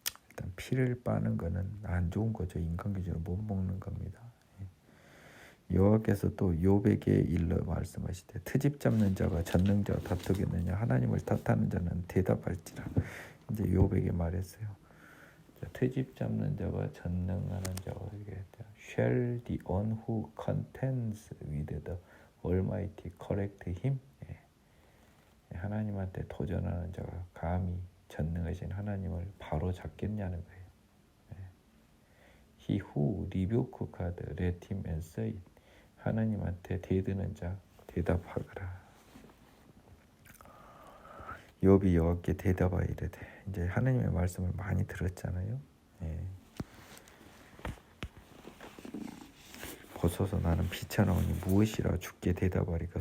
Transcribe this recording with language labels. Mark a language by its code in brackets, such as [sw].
[ko] 일단 피를 빠는 거는 안 좋은 거죠. 인간 기준으로 못 먹는 겁니다. 여호와께서 또 욥에게 일러 말씀하시되 트집 잡는 자가 전능자와 다투겠느냐. 하나님을 탓하는 자는 대답할지라. 이제 욥에게 말했어요. 트집 잡는 자가 전능하는 자와 얘기했다. [en] Shall the one who contends with the Almighty correct him? [ko] 하나님한테 도전하는 자가 감히 전능하신 하나님을 바로 잡겠냐는 거예요. [en] He who rebuke God, let him answer it. [ko] 하나님한테 대드는 자 대답하거라. 욥이 여호와께 대답하여 이르되. 이제 하나님의 말씀을 많이 들었잖아요. 보소서 나는 비천하오니 무엇이라 주께 대답하리까.